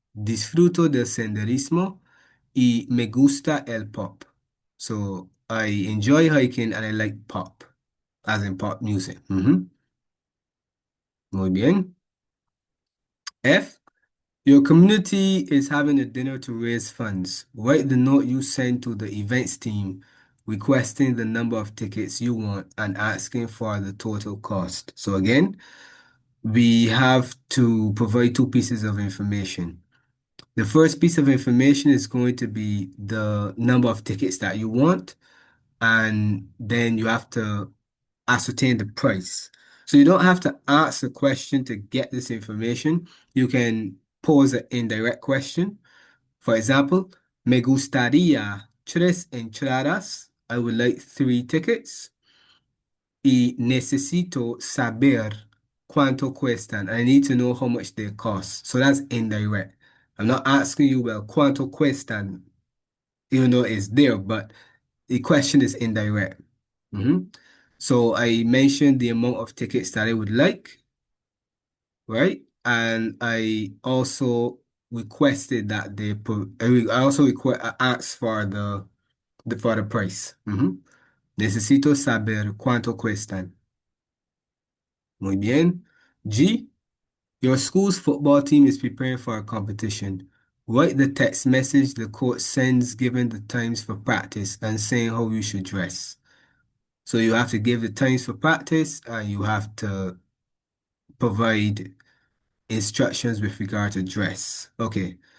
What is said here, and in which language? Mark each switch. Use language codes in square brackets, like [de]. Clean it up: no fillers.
[es] Disfruto del senderismo y me gusta el pop. [en] So I enjoy hiking and I like pop, as in pop music. [es] Muy bien. [en] F. Your community is having a dinner to raise funds. Write the note you send to the events team requesting the number of tickets you want and asking for the total cost. So again, we have to provide two pieces of information. The first piece of information is going to be the number of tickets that you want, and then you have to ascertain the price. So you don't have to ask a question to get this information. You can pose an indirect question. For example, [es] me gustaría tres entradas. [en] I would like three tickets. [es] Y necesito saber cuánto cuestan. [en] I need to know how much they cost. So that's indirect. I'm not asking you, well, [es] cuánto cuestan, [en] even though it's there, but the question is indirect. So I mentioned the amount of tickets that I would like, right? And I also requested that they put, I also asked for the price. [es] Necesito saber cuánto cuestan. Muy bien. [en] G, your school's football team is preparing for a competition. Write the text message the coach sends giving the times for practice and saying how you should dress. So you have to give the times for practice and you have to provide instructions with regard to dress. Okay.